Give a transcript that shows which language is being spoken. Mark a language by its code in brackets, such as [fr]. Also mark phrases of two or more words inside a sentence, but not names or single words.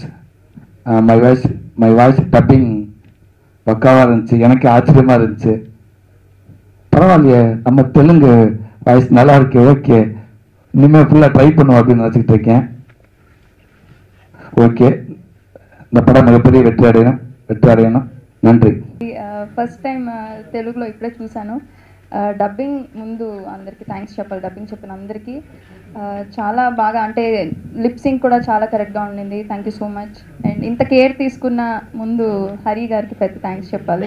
[en] my voice dubbing [ta] பக்காவாக இருந்துச்சு. எனக்கு ஆச்சரியமாக இருந்துச்சு. பரவாயில்லையே, நம்ம தெலுங்கு வாய்ஸ் நல்லா இருக்கு, ஓகே இனிமேல் ஃபுல்லாக ட்ரை பண்ணுவோம் அப்படின்னு நினச்சிக்கிட்டு இருக்கேன். ஓகே, இந்த படம் மிகப்பெரிய வெற்றி அடையணும். நன்றி. [en] first time [te] తెలుగులో ఇప్పుడే చూశాను. డబ్బింగ్ ముందు అందరికీ థ్యాంక్స్ చెప్పాలి. డబ్బింగ్ చెప్పిన అందరికీ చాలా బాగా, అంటే లిప్సింగ్ కూడా చాలా కరెక్ట్గా ఉండింది. [en] thank you so much. [te] అండ్ ఇంత కేర్ తీసుకున్న ముందు హరి గారికి పెద్ద థ్యాంక్స్ చెప్పాలి.